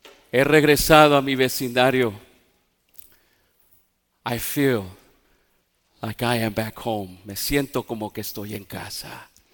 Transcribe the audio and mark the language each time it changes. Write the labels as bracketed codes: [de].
[es] He regresado a mi vecindario. [en] I feel like I am back home. [es] Me siento como que estoy en casa.